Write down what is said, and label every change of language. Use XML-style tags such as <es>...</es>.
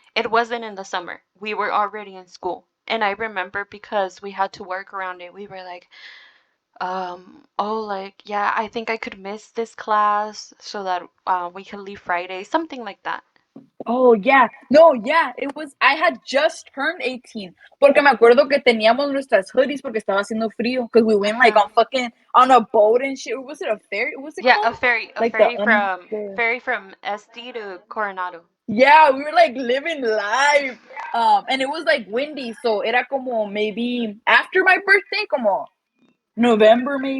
<en>it wasn't in the summer. We were already in school. And I remember because we had to work around it, we were like, oh, like, yeah, I think I could miss this class so that we could leave Friday, something like that. Oh, yeah. No, yeah. It was, I had just turned 18.</en> <es>Porque me acuerdo que teníamos nuestras hoodies porque estaba haciendo frío.</es> <en>Because we went like Uh-huh. on fucking, on a boat and shit. Was it a ferry? What's it Yeah, called? a Like the, ferry the, from SD to Coronado. yeah, we were like living life. And it was like windy. So</en> <es>era como</es> <en>maybe after my birthday,</en> <es>como</es> <en>November</en>